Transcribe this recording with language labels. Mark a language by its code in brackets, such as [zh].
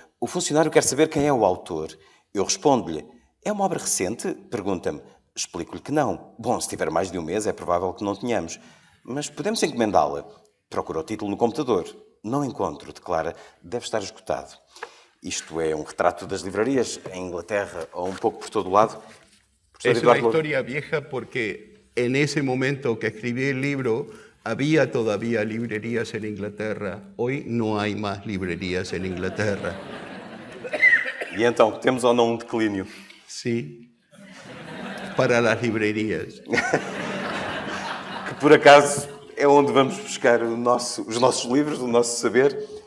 [pt] O funcionário quer saber quem é o autor. Eu respondo-lhe, é uma obra recente? Pergunta-me. Explico-lhe que não. Bom, se tiver mais de um mês é provável que não tenhamos. Mas podemos encomendá-la. Procura o título no computador. Não encontro, declara, deve estar esgotado. Isto é um retrato das livrarias em Inglaterra ou um pouco por todo o lado. [es] Es una historia vieja porque en ese momento que escribí el libro había todavía librerías en Inglaterra. Hoy no hay más librerías en Inglaterra. [pt] E então, temos ou não um declínio? [es] Sí, para las librerías. [pt] Que por acaso é onde vamos buscar os nossos livros, o nosso saber.